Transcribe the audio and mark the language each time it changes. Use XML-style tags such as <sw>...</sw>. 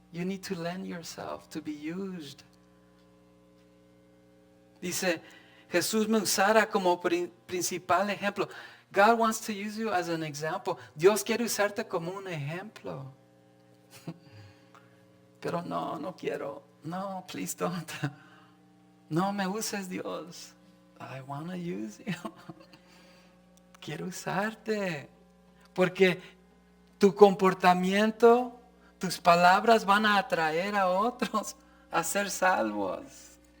<en>You need to lend yourself to be used.</en> <es>Dice, Jesús me usara como principal ejemplo.</es> <en>God wants to use you as an example.</en> <es>Dios quiere usarte como un ejemplo. Pero no quiero. No,</es> <en>please don't.</en> <es>No me uses, Dios.</es> <en>I want to use you.</en> <es>Quiero usarte. Porque tu comportamiento, tus palabras van a atraer a otros a ser salvos.</es>